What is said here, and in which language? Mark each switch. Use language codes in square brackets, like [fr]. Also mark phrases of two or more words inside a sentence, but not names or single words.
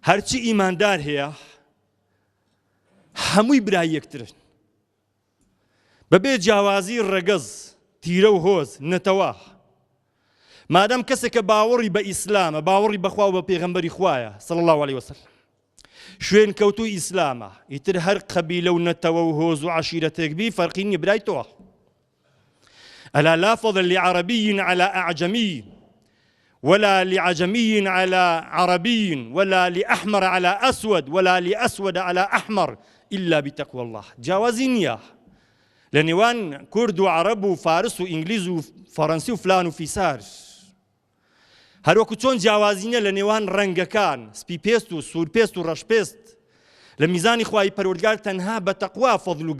[ckb] هەرچی ئیماندار هەیە هەمووی برای یەکترن بەبێ جیاوازی ڕەگەز تیرە و هۆز نەتەوە مادام کەسێک کە باوەڕی بە ئیسلامە باوەڕی بەخوا و بە پێغەمبەری خوایە [ar] صلی الله عليه وسلم [ckb] شوێن کەوتوی ئیسلامە ئیتر هەر قەبیلە و نەتەوە و هۆز و عەشیرەتێک بی فەرقی نییە برای تۆ [ar] ألا لا فضل لعربي على أعجمي ولا لعجمي على عربي ولا لأحمر على أسود ولا لأسود على أحمر إلا بتقوى الله [ckb] جوازي نییە لە نێوان کورد و عەرەب و فارس و ئینگلیز و فەڕەنسی و فلان و فیسار هەروەکو چۆن جیاوازی نییە لە نێوان ڕەنگەکان سپی پێست و سوورپێست و ڕەشپێست لە میزانی خوای پەروەردگار تەنها بە تەقوا فەضل و